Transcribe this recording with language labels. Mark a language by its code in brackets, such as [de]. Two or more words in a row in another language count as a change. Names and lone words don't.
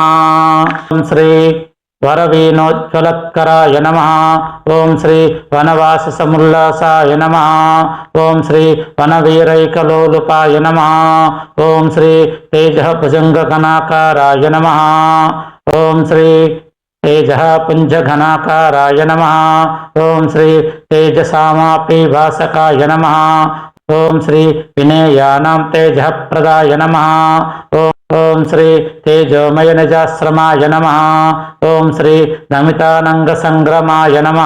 [sa] ఓం శ్రీ వరవీనోజ్వలత్కరాయ నమః. ఓం శ్రీ వనవాస సముల్లాసాయ నమః. ఓం శ్రీ వనవీరైకలోలుపాయ నమః. ఓం శ్రీ తేజ భుజంగ గణాకారాయ నమః. ఓం శ్రీ तेजः पुञ्जघनाकाराय नमः। ॐ श्री तेजसामापि भासकाय नमः। ॐ श्री विनेयानां तेजः प्रदाय नमः। ॐ श्री तेजोमय निजाश्रमाय नमः। ॐ श्री नमितानङ्गसङ्ग्रमाय नमः।